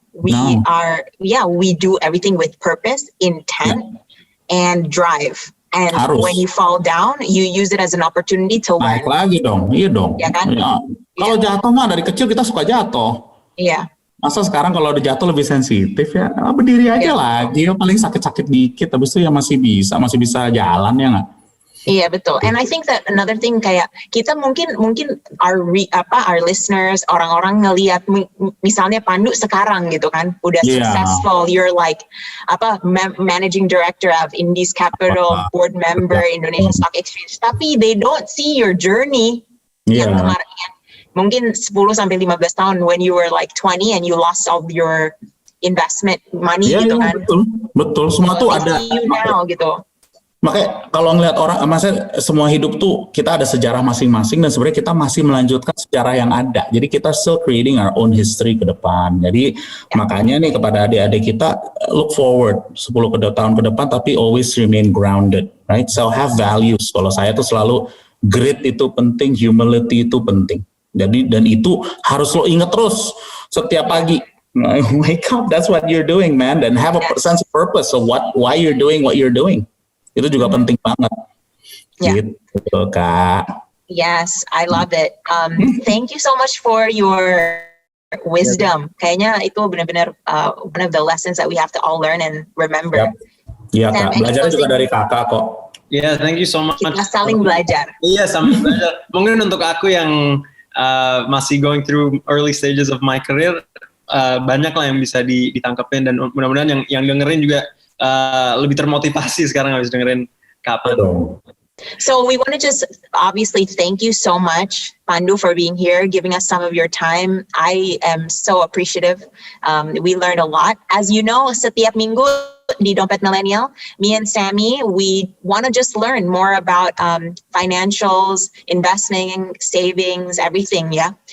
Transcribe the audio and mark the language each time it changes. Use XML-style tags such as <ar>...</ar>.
<en>We do everything with purpose, intent, and drive. And when you fall down, you use it as an opportunity to learn.</en> <id>Naik lagi dong, iya dong. Ya kan? Ya. Kalau jatuh mah dari kecil kita suka jatuh. Iya. Masa sekarang kalau udah jatuh lebih sensitif ya, berdiri aja lagi, paling sakit-sakit dikit, habis itu ya masih bisa jalan ya nggak?</id> <en>Iya betul. And I think that another thing</en> <id>kayak kita mungkin</id> <en>our listeners,</en> <id>orang-orang ngelihat misalnya Pandu sekarang gitu kan, udah</id> <en>successful, you're like managing director of Indies Capital, board member Indonesia Stock Exchange,</en> <id>tapi</id> <en>they don't see your journey</en> <id>yang kemarin. Mungkin</id> <en>10-15</en> <id>tahun</id> <en>when you were like 20 and you lost all your investment money</en> <id>gitu kan. Betul. Semua tuh ada.</id> <en>You now</en> <id>gitu. Makanya kalau ngelihat orang, maksudnya semua hidup tuh kita ada sejarah masing-masing, dan sebenarnya kita masih melanjutkan sejarah yang ada. Jadi kita</id> <en>still creating our own history</en> <id>ke depan. Jadi makanya nih kepada adik-adik kita,</id> <en>look forward</en> <id>10 tahun ke depan, tapi</id> <en>always remain grounded, right? So have values.</en> <id>Kalau saya tuh selalu grit itu penting, humility itu penting. Jadi dan itu harus lo inget terus setiap pagi.</id> <en>Wake up, that's what you're doing, man.</en> <id>Dan</id> <en>have a sense of purpose of why you're doing what you're doing.</en> <id>Itu juga penting banget. Gitu, Kak.</id> <en>Yes, I love it. Thank you so much for your wisdom.</en> <id>Kayaknya itu benar-benar</id> <en>one of the lessons that we have to all learn and remember.</en> <id>Iya, Kak. Belajarnya juga dari Kakak kok.</id> <en>Yeah, thank you so much.</en> <id>Kita saling belajar. Iya, saling belajar. Mungkin untuk aku yang masih</id> <en>going through early stages of my career,</en> <id>banyak lah yang bisa ditangkepin, dan mudah-mudahan yang dengerin juga lebih termotivasi sekarang habis dengerin Kak Pandu.</id> <en>So we want to just obviously thank you so much, Pandu, for being here, giving us some of your time. I am so appreciative. We learned a lot. As you know,</en> <id>setiap minggu di</id> <en>Dompet Millennial, me and Sammy, we want to just learn more about financials, investing, savings, everything,</en> <id>ya.</id>